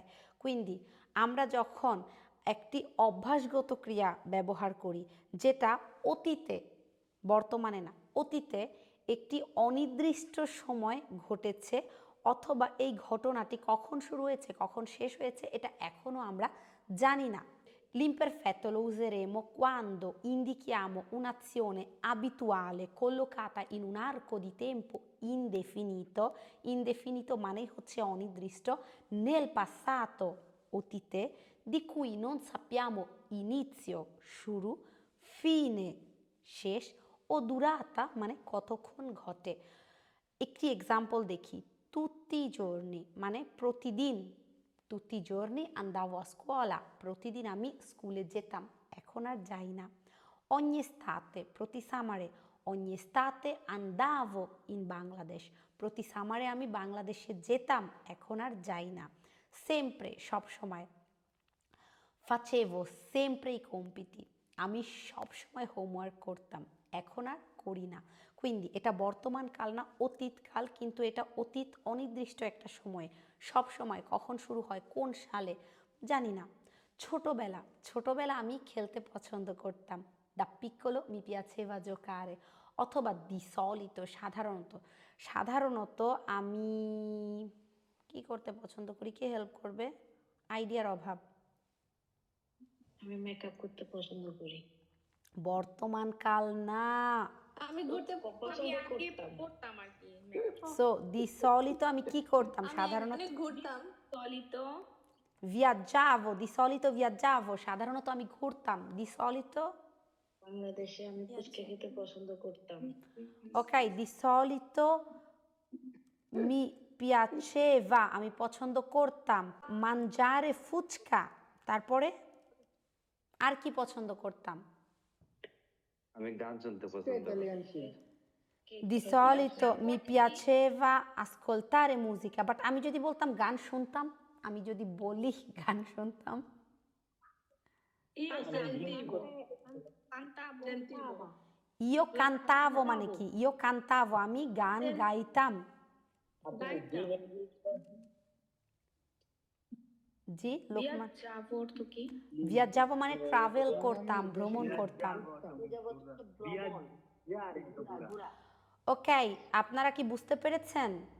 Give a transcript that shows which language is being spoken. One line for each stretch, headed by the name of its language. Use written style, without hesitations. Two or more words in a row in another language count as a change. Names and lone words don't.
Bangla: কুইন্দি আমরা যখন একটি অভ্যাসগত ক্রিয়া ব্যবহার করি যেটা অতীতে, বর্তমানে না, অতীতে একটি অনির্দিষ্ট সময় ঘটেছে, অথবা এই ঘটনাটি কখন শুরু হয়েছে কখন শেষ হয়েছে এটা এখনও আমরা জানি না।
Italian: L'imperfetto lo useremo quando indichiamo un'azione abituale collocata in un arco di tempo indefinito, indefinito
Bangla: মানে হচ্ছে অনির্দিষ্ট,
Italian: nel passato অতীতে, di cui non sappiamo inizio শুরু, fine
Bangla: শেষ, ও
Italian: durata
Bangla: মানে কতক্ষণ ঘটে। একটি এক্সাম্পল দেখি।
Italian: tutti i giorni
Bangla: মানে প্রতিদিন,
Italian: tutti i giorni andavo a scuola,
Bangla: প্রতিদিন আমি স্কুলে যেতাম, এখন আর যাই না।
Italian: ogni estate,
Bangla: প্রতি সামারে,
Italian: ogni estate andavo in Bangladesh,
Bangla: প্রতি সামারে আমি বাংলাদেশে যেতাম, এখন আর যাই না। sempre সব সময়,
Italian: facevo sempre i compiti,
Bangla: আমি সব সময় হোমওয়ার্ক করতাম, এখন আর করি না। কুইন্দি এটা বর্তমান কাল না অতীতকাল, কিন্তু এটা অতীত অনির্দিষ্ট একটা সময়, সব সময় কখন শুরু হয় কোন সালে জানি না। ছোটবেলা, ছোটবেলা আমি খেলতে পছন্দ করতাম,
Italian: da piccolo mi piaceva giocare,
Bangla: অথবা
Italian: di solito
Bangla: সাধারণত, সাধারণত আমি কি করতে পছন্দ করি, কে হেল্প করবে, আইডিয়ার অভাব। আমি মেকআপ করতে পছন্দ করি। বর্তমান কাল না। আমি ঘুরতে আমি পছন্দ আগে করতাম। করতাম আর কি। সো
Italian: di solito
Bangla: আমি কি করতাম আমি সাধারণত, ঘুরতাম। চলিত
Italian: viaggiavo, di solito viaggiavo,
Bangla: সাধারণত আমি ঘুরতাম,
Italian: di solito
Bangla: বাংলাদেশে আমি ফুচকা খেতে পছন্দ করতাম।
Italian: ok, di solito mi piaceva
Bangla: আমি পছন্দ করতাম, mangiare ফুচকা, তারপরে আর কি পছন্দ করতাম, আমি গান শুনতে পছন্দ করি।
Italian: di solito mi piaceva ascoltare musica,
Bangla: বাট আমি যদি বলতাম গান শুনতাম, আমি যদি বলি গান শুনতাম,
Italian: io cantavo
Bangla: মানে কি,
Italian: io cantavo
Bangla: আমি গান গাইতাম। জি লোকমান, viaggiavo মানে ট্রাভেল করতাম, ভ্রমণ করতাম। ওকে, আপনারা কি বুঝতে পেরেছেন?